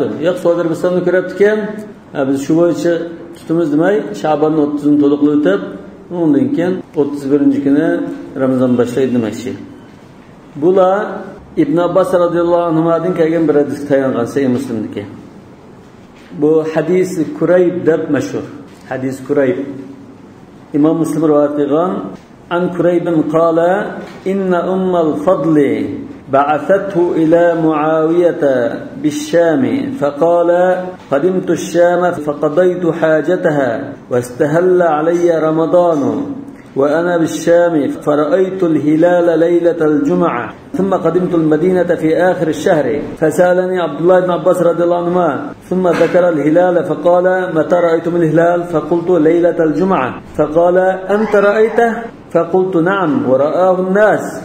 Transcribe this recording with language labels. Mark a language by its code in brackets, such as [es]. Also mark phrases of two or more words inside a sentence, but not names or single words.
[uz] Yo'q, Saudiya Arabistonda ko'ribdi-ken, biz shu bo'yicha tutimiz demay, Sha'bonni 30 to'liqlab o'tib, undan keyin 31-kuni Ramazon boshlaydi demakchi. Bular Ibn Abbas radhiyallohu anhudan kelgan bir hadis tayangan Sahih Muslimniki. Bu hadis Kurayb deb mashhur. Hadis Kurayb. İmam Müslim rivoyat qilgan [ar] عن كريب قال إن أم الفضل بعثته إلى معاوية بالشام فقال قدمت الشام فقضيت حاجتها واستهل علي رمضان وأنا بالشام فرأيت الهلال ليلة الجمعة ثم قدمت المدينة في آخر الشهر فسألني عبد الله بن عباس رضي الله عنهما ثم ذكر الهلال فقال متى رأيتم الهلال فقلت ليلة الجمعة فقال أنت رأيته فقلت نعم ورآه الناس